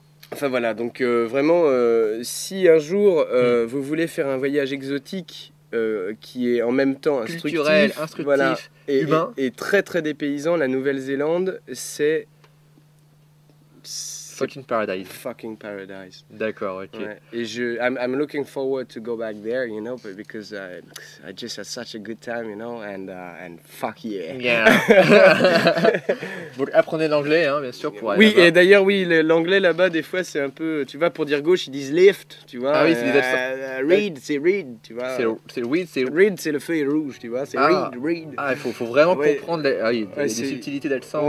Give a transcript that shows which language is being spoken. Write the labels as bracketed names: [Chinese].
[French] Enfin voilà, donc vraiment, si un jour vous voulez faire un voyage exotique qui est en même temps culturel, instructif, voilà, humain et très très dépaysant, la Nouvelle-Zélande, c'est [English] fucking paradise. Fucking paradise. [French] D'accord, ok. Ouais. [English] Et I'm looking forward to go back there, you know, because I just had such a good time, you know, and fuck yeah. [French] Donc apprenez l'anglais, hein, bien sûr, pour aller oui, là-bas. et d'ailleurs, oui, l'anglais là-bas, des fois, c'est un peu, tu vois, pour dire gauche, ils disent left, tu vois. Ah oui, c'est read, c'est read, tu vois. C'est read, c'est read, c'est le feu est rouge, tu vois. C'est read. Ah, il faut vraiment comprendre des subtilités d'accent.